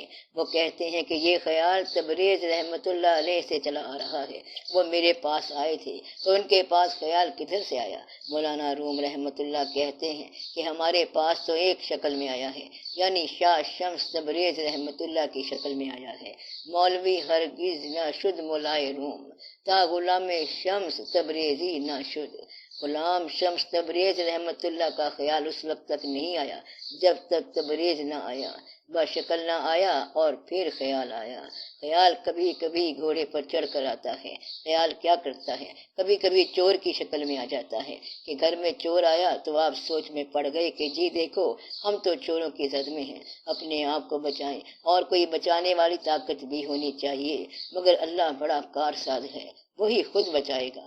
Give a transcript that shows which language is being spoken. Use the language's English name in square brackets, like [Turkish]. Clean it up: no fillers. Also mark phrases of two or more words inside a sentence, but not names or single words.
[Urdu] وہ کہتے ہیں کہ یہ خیال تبریز [Arabic] رحمت اللہ علیہ [Urdu] سے چلا آ رہا ہے، وہ میرے پاس آئے تھے تو ان کے پاس خیال کدھر سے آیا؟ مولانا روم [Arabic] رحمت اللہ [Urdu] کہتے ہیں کہ ہمارے پاس تو ایک شکل میں آیا ہے، یعنی شاہ شمس تبریز [Arabic] رحمت اللہ [Urdu] کی شکل میں آیا ہے۔ [Persian] مولوی ہرگز نہ شد مولائے روم، تا غلام شمس تبریزی نہ شد۔ [Urdu] غلام شمس تبریز [Arabic] رحمت اللہ [Urdu] کا خیال اس وقت تک نہیں آیا جب تک تبریز نہ آیا، بشکل نہ آیا اور پھر خیال آیا۔ خیال کبھی کبھی گھوڑے پر چڑھ کر آتا ہے۔ خیال کیا کرتا ہے؟ کبھی کبھی چور کی شکل میں آ جاتا ہے کہ گھر میں چور آیا تو آپ سوچ میں پڑ گئے کہ جی دیکھو ہم تو چوروں کی زد میں ہیں، اپنے آپ کو بچائیں، اور کوئی بچانے والی طاقت بھی ہونی چاہیے، مگر اللہ بڑا کارساز ہے، وہی خود بچائے گا۔